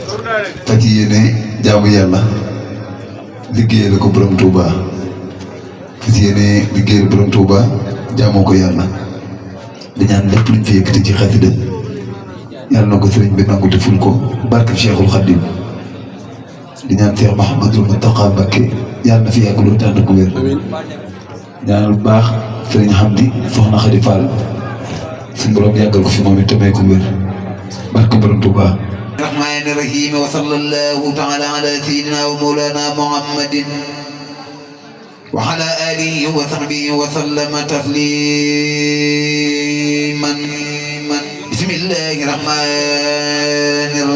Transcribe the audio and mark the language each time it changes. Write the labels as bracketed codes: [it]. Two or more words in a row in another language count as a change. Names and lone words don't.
[wo] fas yéene jaamu yàlla liggéeyal ko borom Touba fas yéene liggéeyal borom Touba jaamoo ko yàlla di ñaan lépp luñ fi yëkkati ci xasida yàlla na ko sëriñ bi nangu te ful ko barke Cheikhul Khadim di ñaan Cheikh Mouhamadou Mountakha Mbacké yàlla na fi yàgg lu tànn ku wér ñaanal bu baax sëriñ Hamdi soxna Khady Fall suñu borom yàggal ko fi moom it tamay ko wér barke borom Touba. [ar] الرحمن الرحيم وصلى الله تعالى على سيدنا ومولانا محمد وعلى آله وصحبه وسلم تسليما بسم الله الرحمن